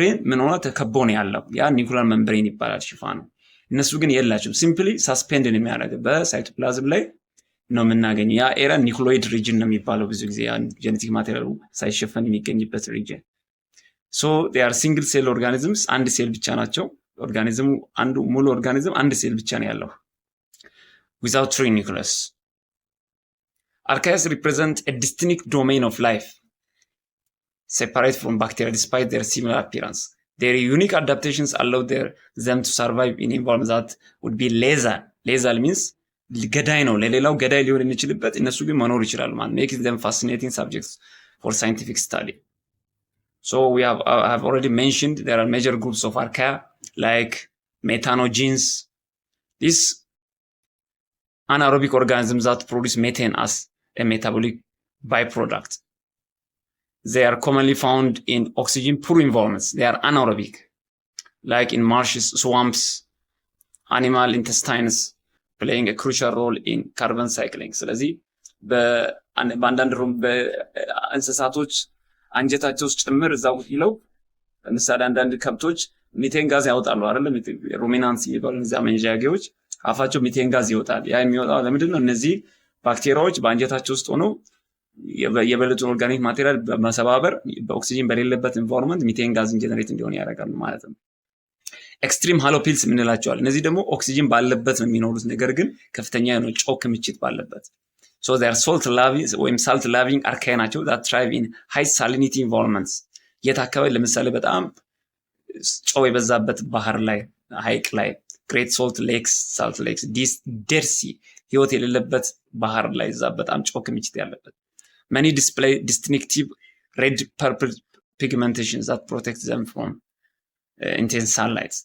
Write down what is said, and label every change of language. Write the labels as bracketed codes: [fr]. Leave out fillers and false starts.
[am] ምን ሆነ ተከቦ ነው ያለው። ያ ኒኩላር መምብሬን ይባላል ሽፋኑ። እነሱ ግን የላቸውም። ሲምፕሊ ሳስፔንድ ነው የሚያደርግ በሳይቶፕላዝም ላይ ነው የምናገኘው። ያ ኤራ ኒኩሎይድ ሪጅን ነው የሚባለው ብዙ ጊዜ ያ ጄኔቲክ ማቴሪያሉ ሳይሸፈን የሚገኝበት ሪጅን። ሶ [en] they are single cell organisms [am] አንድ ሴል ብቻ ናቸው። ኦርጋኒዝሙ አንዱ ሙሉ ኦርጋኒዝም አንድ ሴል ብቻ ነው ያለው [en] without tree nucleus. Archaea represent a distinct domain of life separate from bacteria despite their similar appearance. Their unique adaptations allow them to survive in environments that would be lethal. Lethal means [am] ገዳይ ነው ለሌላው ገዳይ ሊሆን የሚችልበት እነሱ ግን መኖር ይችላሉ ማለት [en] makes them fascinating subjects for scientific study. So we have already mentioned there are major groups of archaea like methanogens. These anaerobic organisms that produce methane as a metabolic byproduct. They are commonly found in oxygen poor environments. They are anaerobic, like in marshes, swamps, animal intestines, playing a crucial role in carbon cycling. [am] ስለዚህ በአንዳንድ በእንስሳቶች አንጀታቸው ውስጥ ጭምር እዛው ይለው ለምሳሌ አንዳንድ ከብቶች ሚቴን ጋዝ ያወጣሉ አይደል? ሩሚናንስ የሚባሉ እነዚያ መንጃጌዎች አፋቸው ሚቴን ጋዝ ይወጣል። ያ የሚወጣው ለምንድን ነው? እነዚህ ባክቴሪያዎች በአንጀታቸው ውስጥ ሆነው የበለጡን ኦርጋኒክ ማቴሪያል በመሰባበር በኦክሲጅን በሌለበት ኢንቫይሮንመንት ሚቴን ጋዝ ጀነሬት እንዲሆን ያደርጋሉ ማለት ነው። ኤክስትሪም ሃሎፒልስ የምንላቸዋል። እነዚህ ደግሞ ኦክሲጅን ባለበት ነው የሚኖሩት፣ ነገር ግን ከፍተኛ የሆነ ጨው ክምችት ባለበት። [en] So they are salt loving archaea [am] ናቸው [en] that thrive in high salinity environments. [am] የት አካባቢ? ለምሳሌ በጣም ጨው የበዛበት ባህር ላይ፣ ሐይቅ ላይ፣ great salt lakes, dead sea ህይወት የሌለበት ባህር ላይ እዛ በጣም ጨው ክምችት ያለበት። [en] Many display distinctive red purple pigmentations that protect them from intense sunlight.